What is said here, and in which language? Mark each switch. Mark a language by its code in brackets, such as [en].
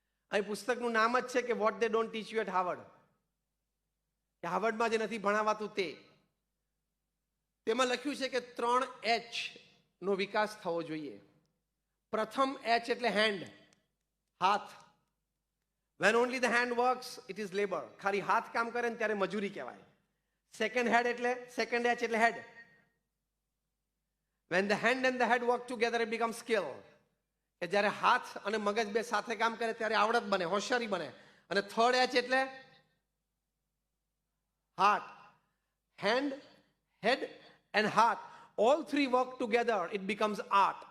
[gu] અહીં પુસ્તકનું નામ જ છે કે what they don't teach you at Harvard, કે હાર્વર્ડમાં જે નથી ભણાવાતું તે. તેમાં લખ્યું છે કે 3H નો વિકાસ થવો જોઈએ. પ્રથમ H એટલે હેન્ડ, હાથ. [en] When only the hand works, it is labor. [gu] ખાલી હાથ કામ કરે ને ત્યારે મજૂરી કહેવાય. સેકન્ડ હેડ એટલે સેકન્ડ એચ એટલે હેડ. [en] When the hand and the head work together, it becomes skill. [gu] કે જ્યારે હાથ અને મગજ બે સાથે કામ કરે ત્યારે આવડત બને, હોશિયારી બને. અને થર્ડ એચ એટલે heart. [en] Hand, head and heart, all three work together, it becomes art.